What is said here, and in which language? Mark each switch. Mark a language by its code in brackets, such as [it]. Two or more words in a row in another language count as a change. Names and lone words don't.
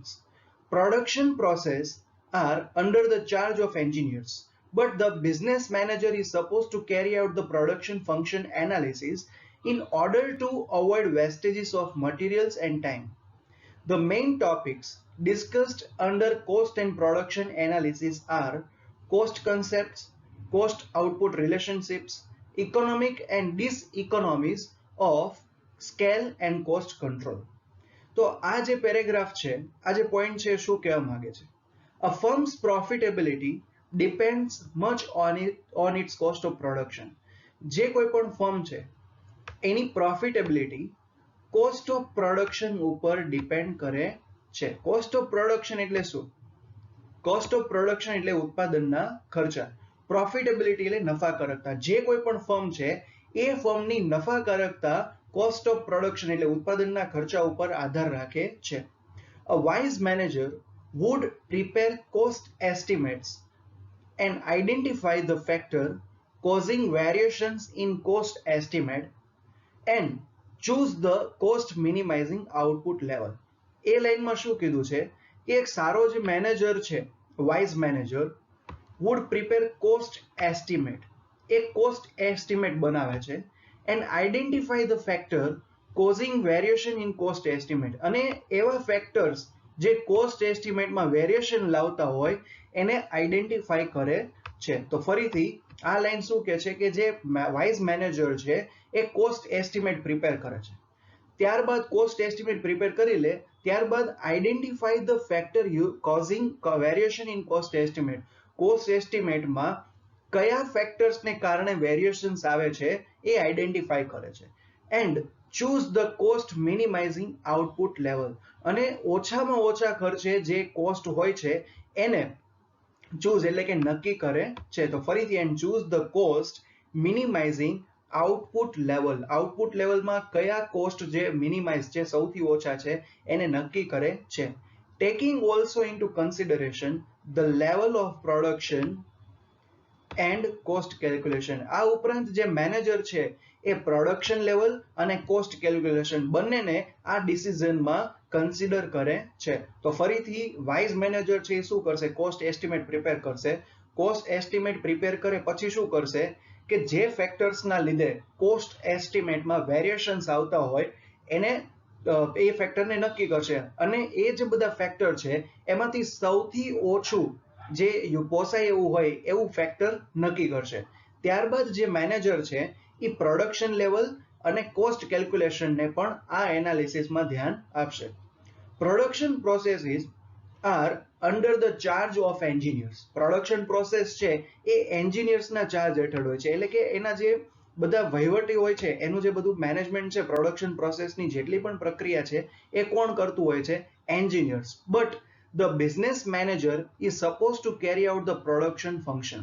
[en] Production process are under the charge of engineers, but the business manager is supposed to carry out the production function analysis in order to avoid wastages of materials and time. The main topics discussed under cost and production analysis are cost concepts, cost output relationships, economic and diseconomies of scale and cost control. [gu] તો આ જે પેરેગ્રાફ છે, આ જે પોઈન્ટ છે શું કહેવા માંગે છે? [en] A firm's profitability depends much on its cost of production. [gu] જે કોઈ પણ ફર્મ છે એની પ્રોફિટેબિલિટી [en] cost of production [gu] ઉપર ડિપેન્ડ કરે છે. [en] cost of production [gu] એટલે શું? [en] cost of production [gu] એટલે ઉત્પાદનના ખર્ચા, પ્રોફિટેબિલિટી એટલે નફાકારકતા. જે કોઈ પણ ફર્મ છે એ ફર્મની નફાકારકતા [en] cost of production [gu] એટલે ઉત્પાદનના ખર્ચા ઉપર આધાર રાખે છે. [en] A wise manager would prepare cost estimates and identify the factor causing variations in cost estimate and choose the cost minimizing output level. [gu] એ લાઈનમાં શું કીધું છે કે એક સારો જે મેનેજર છે, [en] wise manager, would prepare cost estimate, [gu] એક કોસ્ટ એસ્ટિમેટ બનાવે છે [en] and identify the factor causing variation in cost estimate, [gu] અને એવા ફેક્ટર્સ જે કોસ્ટ એસ્ટિમેટમાં વેરિએશન લાવતા હોય એને આઈડેન્ટિફાઈ કરે છે. તો ફરીથી આ લાઈન શું કહે છે કે જે [en] wise manager [gu] છે એ [en] cost estimate prepare [gu] કરે છે. [en] ત્યારબાદ cost estimate prepare [gu] કરી લે, ત્યારબાદ [en] identify the factor causing variation in cost estimate. [gu] કોસ્ટ એસ્ટિમેટમાં કયા ફેક્ટર્સને કારણે વેરિએશન્સ આવે છે એ આઈડેન્ટિફાઈ કરે છે. [en] એન્ડ choose the cost minimizing output level, [gu] અને ઓછામાં ઓછા ખર્ચે જે કોસ્ટ હોય છે એને ચૂઝ એટલે કે નક્કી કરે છે. તો ફરીથી [en] એન્ડ choose the cost minimizing output level, [gu] આઉટપુટ લેવલમાં કયા કોસ્ટ જે મિનિમાઇઝ છે સૌથી ઓછા છે એને નક્કી કરે છે. [en] taking also into consideration the level of production and cost calculation. [gu] આ ઉપરાંત જે મેનેજર છે એ [en] production level [gu] અને [en] cost calculation [gu] બંનેને આ ડિસિઝનમાં કન્સિડર કરે છે. તો ફરીથી [en] wise manager [gu] છે એ શું કરશે? [en] cost estimate prepare [gu] કરશે. [en] cost estimate prepare [gu] કરે પછી શું કરશે કે જે ફેક્ટર્સના લીધે કોસ્ટ એસ્ટિમેટમાં વેરિએશન્સ આવતા હોય એને એ ફેક્ટરને નક્કી કરશે અને એ જે બધા ફેક્ટર છે એમાંથી સૌથી ઓછું જે પોસાય એવું હોય એવું ફેક્ટર નક્કી કરશે. ત્યારબાદ જે મેનેજર છે એ [en] production level [gu] અને કોસ્ટ કેલ્ક્યુલેશનને પણ આ એનાલિસિસમાં ધ્યાન આપશે. [en] production processes are under the charge of engineers. production process [gu] છે એ એન્જિનિયર્સના ચાર્જ હેઠળ હોય છે, એટલે કે એના જે બધા વહીવટી હોય છે, એનું જે બધું મેનેજમેન્ટ છે પ્રોડક્શન પ્રોસેસની જેટલી પણ પ્રક્રિયા છે એ કોણ કરતું હોય છે? એન્જિનિયર્સ. [en] But the business manager is suppose to carry out the production function.